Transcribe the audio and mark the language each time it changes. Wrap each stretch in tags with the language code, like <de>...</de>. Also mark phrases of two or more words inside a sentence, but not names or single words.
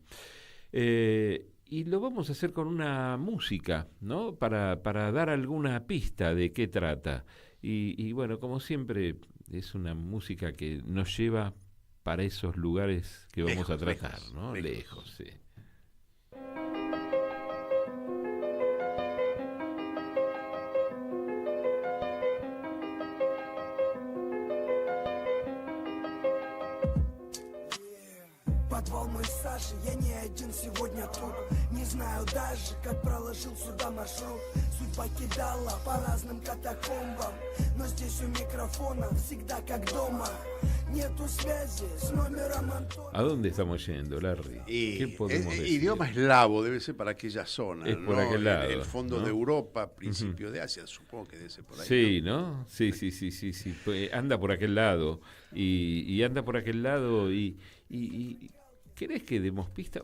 <es>Y lo vamos a hacer con una música, ¿no? Para dar alguna pista de qué trata. Y bueno, como siempre, es una música que nos lleva para esos lugares que vamos a tratar, ¿no? Lejos, sí.</es> <ru>Под волной сажи я не один сегодня тут. Не знаю даже, как проложил сюда маршрут. Судьба кидала по разным катакомбам, но здесь у микрофона всегда как дома. Nету связи с номером Антона.</ru> <es>¿A dónde estamos yendo, Larry? ¿Qué podemos decir? Idioma eslavo debe ser para aquella zona, es ¿no? Por aquel lado, el fondo, ¿no?, de Europa, principio de Asia, supongo que debe ser por ahí. Sí, ¿no? Sí. Pues anda por aquel lado. Y anda por aquel lado y ¿querés que demos pista?</es>